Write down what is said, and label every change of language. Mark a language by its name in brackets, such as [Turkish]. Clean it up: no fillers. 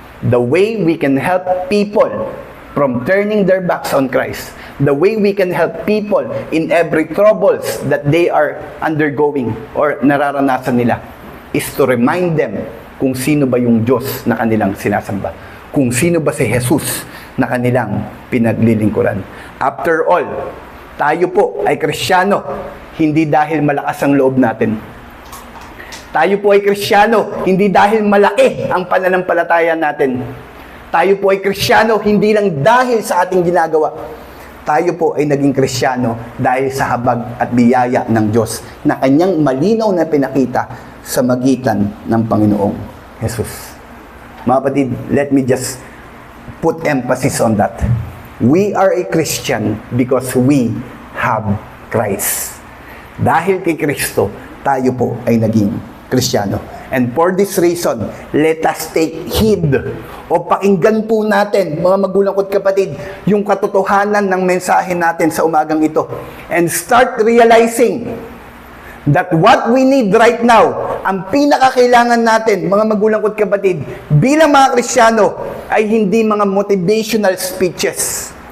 [English] The way we can help people from turning their backs on Christ, the way we can help people in every troubles that they are undergoing or [Filipino] nararanasan nila [English] is to remind them [Filipino] kung sino ba yung Diyos na kanilang sinasamba. Kung sino ba si Jesus na kanilang pinaglilingkuran. [English] After all, [Filipino] tayo po ay Kristiyano, hindi dahil malakas ang loob natin. Tayo po ay Kristiyano, hindi dahil malaki ang pananampalataya natin. Tayo po ay Kristiyano, hindi lang dahil sa ating ginagawa. Tayo po ay naging Kristiyano dahil sa habag at biyaya ng Diyos na kanyang malinaw na pinakita sa magitan ng Panginoong Jesus. Mga kapatid, [English] let me just put emphasis on that. We are a Christian because we have Christ. [Filipino] Dahil kay Kristo, tayo po ay naging Kristiyano. [English] And for this reason, let us take heed [Filipino] o pakinggan po natin, mga magulang ko't kapatid, yung katotohanan ng mensahe natin sa umagang ito. [English] And start realizing that what we need right now, [Filipino] ang pinakakailangan natin, mga magulang ko't kapatid, bilang mga Kristiyano, ay hindi mga [English] motivational speeches.